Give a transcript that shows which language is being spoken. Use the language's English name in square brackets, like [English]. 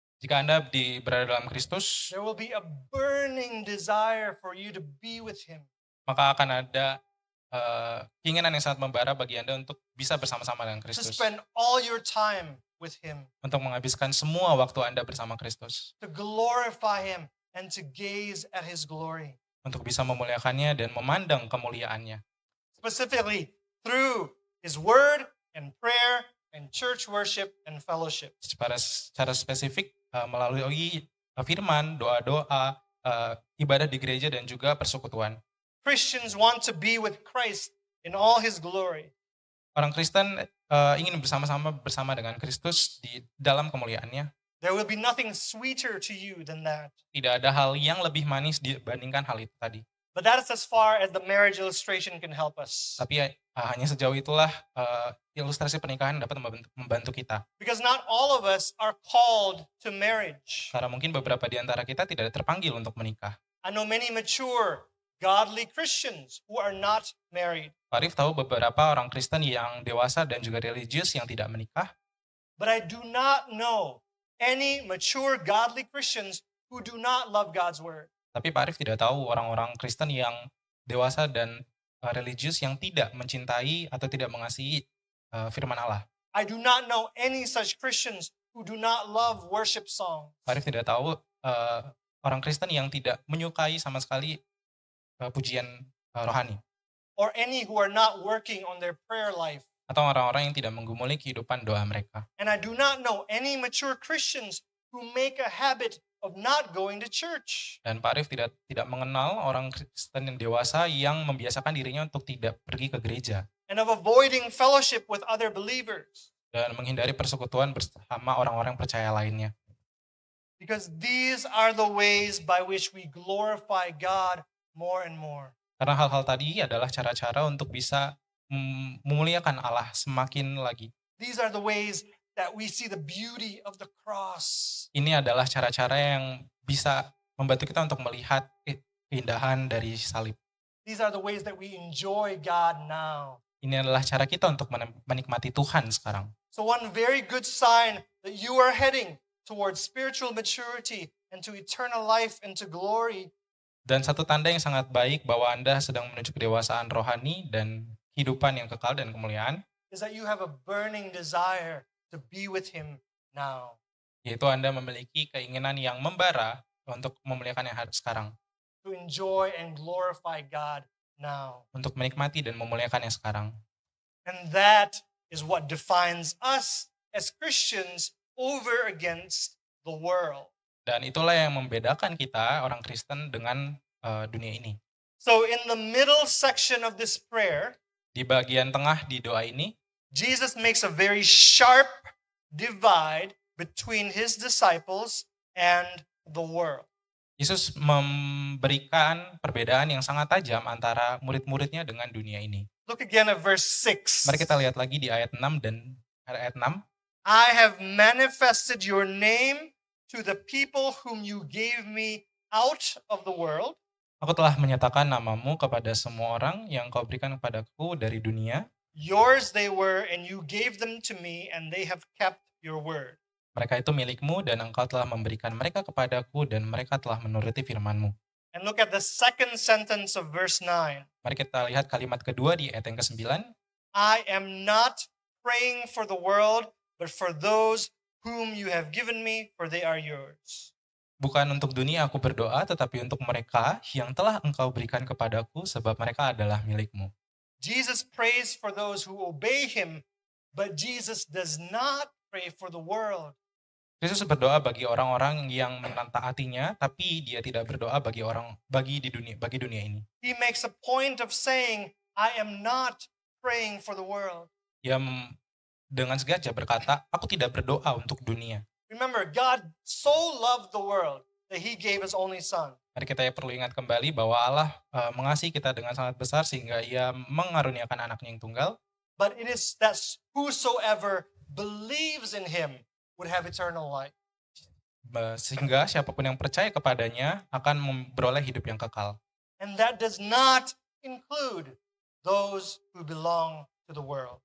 [Indonesian] Jika Anda berada dalam Kristus, [English] there will be a burning desire for you to be with Him. [Indonesian] maka akan ada keinginan yang sangat membara bagi Anda untuk bisa bersama-sama dengan [English] To [Indonesian] Kristus. [English] spend all your time with Him. [Indonesian] Untuk menghabiskan semua waktu Anda bersama Kristus. [English] To glorify Him and to gaze at His glory. [Indonesian] Untuk bisa memuliakannya dan memandang kemuliaannya. [English] Specifically through His Word and prayer and church worship and fellowship. [Indonesian] Secara spesifik melalui firman, doa-doa, ibadah di gereja dan juga persekutuan. [English] Christians want to be with Christ in all His glory. [Indonesian] Orang Kristen ingin bersama dengan Kristus di dalam kemuliaannya. [English] There will be nothing sweeter to you than that. [Indonesian] Tidak ada hal yang lebih manis dibandingkan hal itu tadi. [English] But that is as far as the marriage illustration can help us. [Indonesian] Tapi hanya sejauh itulah ilustrasi pernikahan dapat membantu kita. [English] Because not all of us are called to marriage. [Indonesian] Karena mungkin beberapa di antara kita tidak terpanggil untuk menikah. [English] I know many mature, godly Christians who are not married. [Indonesian] Pak Arif tahu beberapa orang Kristen yang dewasa dan juga religius yang tidak menikah. [English] But I do not know any mature, godly Christians who do not love God's word. [Indonesian] Tapi Pak Arif tidak tahu orang-orang Kristen yang dewasa dan religius yang tidak mencintai atau tidak mengasihi firman Allah. [English] I do not know any such Christians who do not love worship songs. [Indonesian] Pak Arif tidak tahu orang Kristen yang tidak menyukai sama sekali pujian rohani. [English] Or any who are not working on their prayer life. [Indonesian] Atau orang-orang yang tidak menggumuli kehidupan doa mereka. [English] And I do not know any mature Christians who make a habit of not going to church. [Indonesian] Dan Pak Arif tidak mengenal orang Kristen yang dewasa yang membiasakan dirinya untuk tidak pergi ke gereja. [English] And of avoiding fellowship with other believers. [Indonesian] Dan menghindari persekutuan bersama orang-orang percaya lainnya. [English] Because these are the ways by which we glorify God more and more. [Indonesian] Karena hal-hal tadi adalah cara-cara untuk bisa memuliakan Allah semakin lagi. [English] These are the ways that we see the beauty of the cross. [Indonesian] Ini adalah cara-cara yang bisa membantu kita untuk melihat keindahan dari salib. [English] These are the ways that we enjoy God now. [Indonesian] Ini adalah cara kita untuk menikmati Tuhan sekarang. [English] So one very good sign that you are heading towards spiritual maturity and to eternal life and to glory. [Indonesian] Dan satu tanda yang sangat baik bahwa Anda sedang menuju kedewasaan rohani dan kehidupan yang kekal dan kemuliaan [English] is that you have a burning desire to be with Him now. [Indonesian] Yaitu Anda memiliki keinginan yang membara untuk memuliakan yang sekarang. [English] To enjoy and glorify God now. [Indonesian] Untuk menikmati dan memuliakan yang sekarang. [English] And that is what defines us as Christians over against the world. [Indonesian] Dan itulah yang membedakan kita orang Kristen dengan dunia ini. [English] So in the middle section of this prayer, [Indonesian] Di bagian tengah di doa ini, [English] Jesus makes a very sharp divide between his disciples and the world. [Indonesian] Yesus memberikan perbedaan yang sangat tajam antara murid-muridnya dengan dunia ini. [English] Look again at verse 6. [Indonesian] Mari kita lihat lagi di ayat 6 dan ayat 6. [English] I have manifested your name to the people whom you gave me out of the world. [Indonesian] Aku telah menyatakan namamu kepada semua orang yang kau berikan kepadaku dari dunia. [English] Yours they were, and you gave them to me, and they have kept your word. [Indonesian] Mereka itu milikmu dan engkau telah memberikan mereka kepadaku dan mereka telah menuruti firman-Mu. [English] And look at the second sentence of verse 9. [Indonesian] Mari kita lihat kalimat kedua di ayat yang ke-9. [English] I am not praying for the world, but for those whom you have given me, for they are yours. [Indonesian] Bukan untuk dunia aku berdoa, tetapi untuk mereka yang telah engkau berikan kepadaku, sebab mereka adalah milikmu. [English] Jesus prays for those who obey him, but Jesus does not pray for the world. [Indonesian] Yesus berdoa bagi orang-orang yang menaatinya, tapi dia tidak berdoa bagi dunia ini. [English] He makes a point of saying, I am not praying for the world. [Indonesian] Dia dengan sengaja berkata, aku tidak berdoa untuk dunia. [English] Remember, God so loved the world that he gave his only son. [Indonesian] Mari kita perlu ingat kembali bahwa Allah mengasihi kita dengan sangat besar sehingga ia mengaruniakan anaknya yang tunggal. [English] But it is that whosoever believes in him would have eternal life. [Indonesian] Sehingga siapapun yang percaya kepadanya akan memperoleh hidup yang kekal. [English] And that does not include those who belong to the world.